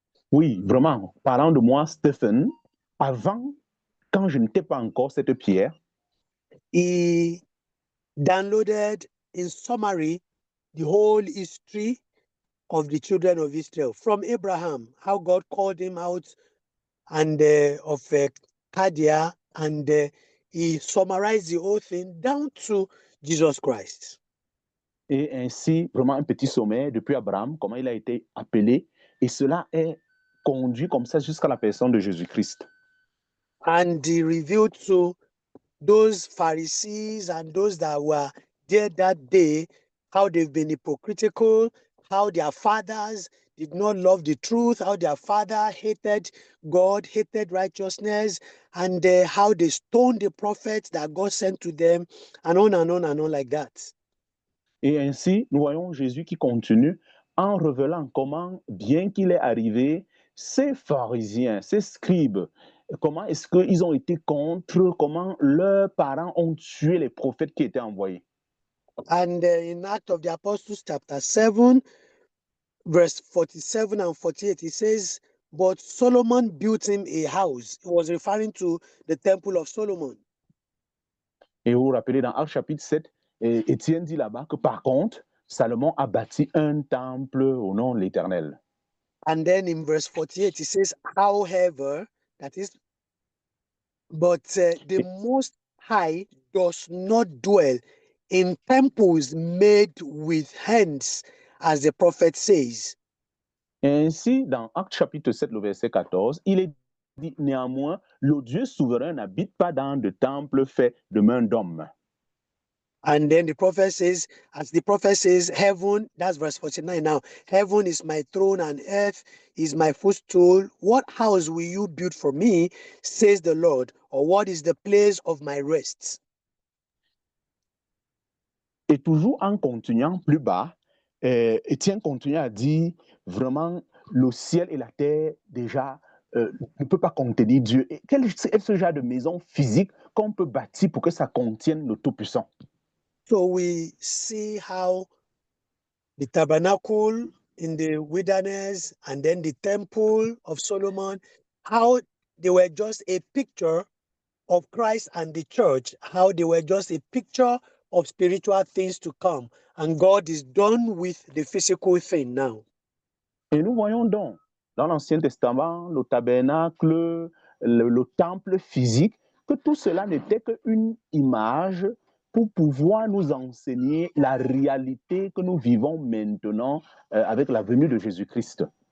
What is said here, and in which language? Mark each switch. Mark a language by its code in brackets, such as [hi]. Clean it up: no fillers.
[fr] Oui, vraiment, parlant de moi, Stephen, avant, quand je n'étais pas encore cette pierre, [en] he downloaded in summary the whole history of the children of Israel from Abraham, how God called him out and of Kadia, and he summarized the whole thing down to Jesus Christ. [fr] et ainsi, vraiment un petit sommaire depuis Abraham, comment il a été appelé, et cela est conduit comme ça jusqu'à la personne de Jésus-Christ. [en] And he revealed to those Pharisees and those that were there that day how they've been hypocritical, how their fathers did not love the truth, how their father hated God, hated righteousness, and how they stoned the prophets that God sent to them, and on and on and on like that. [fr] Et ainsi, nous voyons Jésus qui continue en révélant comment, bien qu'il est arrivé, ces pharisiens, ces scribes, comment est-ce qu'ils ont été contre, comment leurs parents ont tué les prophètes qui étaient envoyés. [en] And in Acts of the Apostles, chapter 7, verse 47 and 48, it says, but Solomon built him a house. It was referring to the temple of Solomon. [fr] Et vous vous rappelez dans Actes chapitre 7, Étienne dit là-bas que par contre, Salomon a bâti un temple au nom de l'Éternel. [en] And then in verse 48, it says, however, that is, but the Most High does not dwell in temples made with hands, as the prophet says. [fr] Ainsi, dans Actes chapitre 7, le verset 14, il est dit néanmoins, le Dieu souverain n'habite pas dans de temples faits de main d'homme. [en] And then the prophet says, as the prophet says, heaven, that's verse 49 now, heaven is my throne and earth is my footstool. What house will you build for me, says the Lord, or what is the place of my rest? [fr] Et toujours en continuant plus bas, Étienne continue à dire vraiment le ciel et la terre déjà ne peut pas contenir Dieu. Et quel est ce genre de maison physique qu'on peut bâtir pour que ça contienne le Tout-Puissant? [en] So we see how the tabernacle in the wilderness and then the temple of Solomon, how they were just a picture of Christ and the church, how they were just a picture of spiritual things to come. And God is done with the physical thing now. [fr] Et nous voyons donc dans l'Ancien Testament, le tabernacle, le temple physique, que tout cela n'était qu'une image pour pouvoir nous enseigner la réalité que nous vivons maintenant avec la venue de Jésus-Christ.